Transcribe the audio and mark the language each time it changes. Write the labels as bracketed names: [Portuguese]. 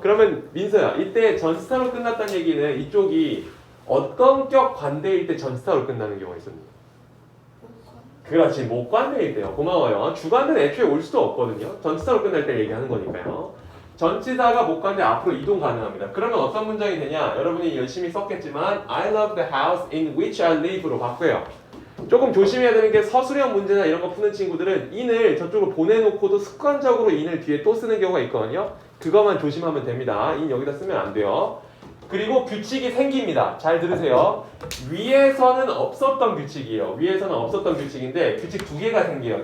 [Korean] 그러면 민서야, 이때 전치사로 끝났다는 얘기는 이쪽이 어떤 격 관대일 때 전치사로 끝나는 경우가 있습니다. 그렇지, 목관대일 때요. 고마워요. 주관대는 애초에 올 수도 없거든요. 전치사로 끝날 때 얘기하는 거니까요. 전치사가 목관대 앞으로 이동 가능합니다. 그러면 어떤 문장이 되냐? 여러분이 열심히 썼겠지만 [English] I love the house in which I live로 [Korean] 바꿔요. 조금 조심해야 되는 게 서술형 문제나 이런 거 푸는 친구들은 in을 저쪽으로 보내놓고도 습관적으로 in을 뒤에 또 쓰는 경우가 있거든요. 그것만 조심하면 됩니다. in 여기다 쓰면 안 돼요. 그리고 규칙이 생깁니다. 잘 들으세요. 위에서는 없었던 규칙이에요. 위에서는 없었던 규칙인데 규칙 두 개가 생겨요.